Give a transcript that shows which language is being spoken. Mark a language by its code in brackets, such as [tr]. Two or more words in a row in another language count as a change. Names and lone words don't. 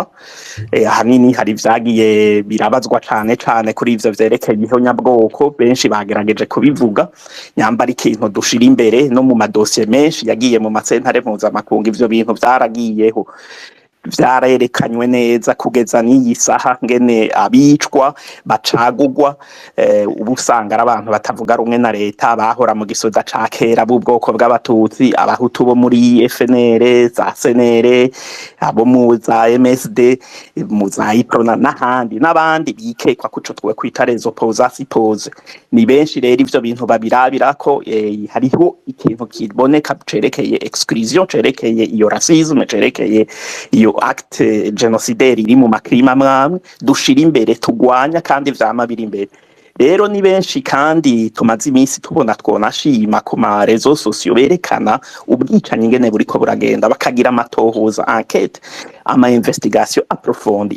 [rn] Ahanini hari vyagiye birabazwa cane cane kuri ivyo vyerekeye ihonyabwoko, benshi bagerageje kubivuga, nyambara ikintu dushira imbere no mu madosiye menshi yagiye mu masentare mpuzamakungu, ivyo bintu vyaragiyeho, vyarerekanywe neza kugeza n'iyi saha ngene abicwa bacagugwa. Ubu usanga ari abantu batavuga rumwe na leta, bahora mu gisoda ca kera b'ubwoko bw'abatutsi, abahutu bo muri FNL, za CNL, abo mu za MSD, mu za IPRONA n'abandi bikekwa kuco twe kwita [fr] les opposants [rn] pose. Ni benshi rero ivyo bintu babirabirako, hariho ikintu kiboneka cerekeye exclusion, cerekeye iyo racisme, cerekeye iyo [fr] acte genocidaire [rn] iri mu makrima amwe dushira imbere tugwanya kandi vyama biri imbere. Rero ni benshi kandi tumaze iminsi tubona twonashima ku ma [fr] réseaux sociaux [rn] berekana ubwicanyi ingene buriko buragenda, bakagira amatohoza enquête, ama [fr] investigation approfondie.